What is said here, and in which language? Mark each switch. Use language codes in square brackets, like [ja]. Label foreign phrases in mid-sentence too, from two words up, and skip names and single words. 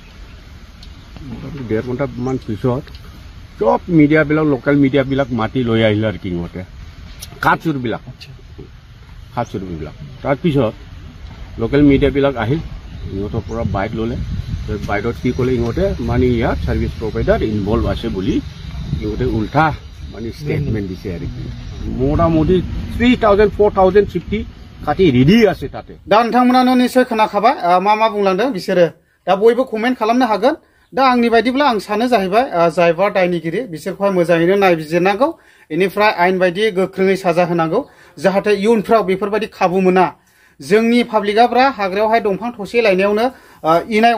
[as] 1.5 ঘণ্টামান পিছত সব মিডিয়াবিলাক লোকেল মিডিয়াবিলাক মাতি লৈ আহিল আৰু কি ইহঁতে কাঠচুৰবিলাক তাৰপিছত লোকেল মিডিয়াবিলাক আহিল ইহঁতৰ পৰা বাইক ল'লে বাইকত কি ক'লে ইহঁতে মানে ইয়াত [en] service provider [as] ইনভলভ আছে বুলি ইহঁতে উল্টা মানে ষ্টেটমেণ্ট দিছে আৰু কি মোটামুটি 3,000-4,050 কাটি ৰেডি আছে তাতে [brx] दा नोंथांमोनानो निश्चय खोनाखाबाय मा बुंलांदों बिसोरो दा बयबो कमेन्ट खालामनो हागोन दा आंनि बायदिब्ला आं सानो जाहैबाय जायबा दायनिगिरि बिसोरखौहाय मोजाङैनो नायबिजिरनांगौ बेनिफ्राय आयेन बायदियै गोख्रोङै साजा होनांगौ जाहाथे इयुनफ्राव बेफोरबायदि खाबु मोना जोंनि पाब्लिकआब्रा हाग्रायावहाय दंफां थसे लायनायावनो इनाय